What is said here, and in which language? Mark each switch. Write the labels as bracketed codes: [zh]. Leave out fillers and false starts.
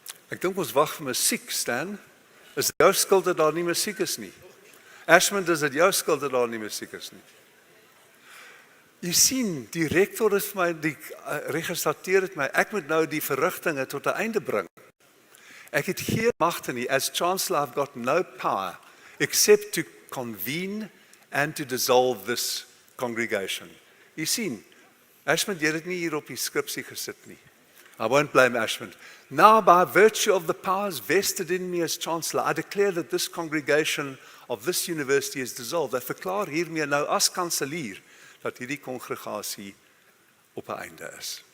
[af] Ek dink ons wag vir musiek, Stan. Is dit jou skuld dat daar nie musiek is nie? Ashmond, is dit jou skuld dat daar nie musiek is nie? Jy sien, die rektor het vir my, die registrateur het my, ek moet nou die verrigtinge tot 'n einde bring. Ek het geen magte nie. [en] As Chancellor, I've got no power except to convene and to dissolve this congregation. [af] Jy sien, Ashmond, jy het nie hier op die skripsie gesit nie. [en] I won't blame Ashmond. Now, by virtue of the powers vested in me as Chancellor, I declare that this congregation of this university is dissolved. [af] Ek verklaar hiermee nou as kanselier dat hierdie kongregasie op 'n einde is.